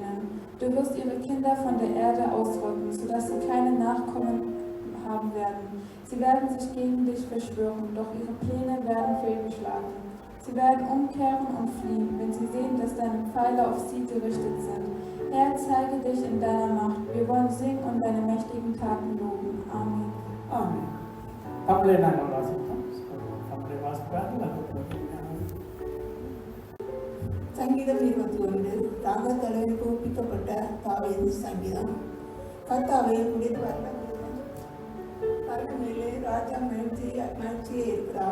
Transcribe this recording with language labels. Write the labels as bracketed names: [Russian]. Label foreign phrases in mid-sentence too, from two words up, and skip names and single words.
[German] Du wirst ihre Kinder von der Erde ausrotten, sodass sie keine Nachkommen haben werden. Sie werden sich gegen dich verschwören, doch ihre Pläne werden fehlgeschlagen. Sie werden umkehren und fliehen, wenn sie sehen, dass deine Pfeile auf sie gerichtet sind. Herr, zeige dich in deiner Macht. Wir wollen singen und deine mächtigen Taten loben. Amen. [Tamil] ஆமென். தமிழை நாங்கள் வாசிப்போம். தமிழை வாசிப்பார்கள். சங்கீதம் 21 ராகத்தலைவருக்கு ஒப்பிக்கப்பட்ட தாவீது சங்கீதம். கர்த்தாவே, உடைய மேலே ராஜா மகிழ்ச்சியே இருக்கிறார்.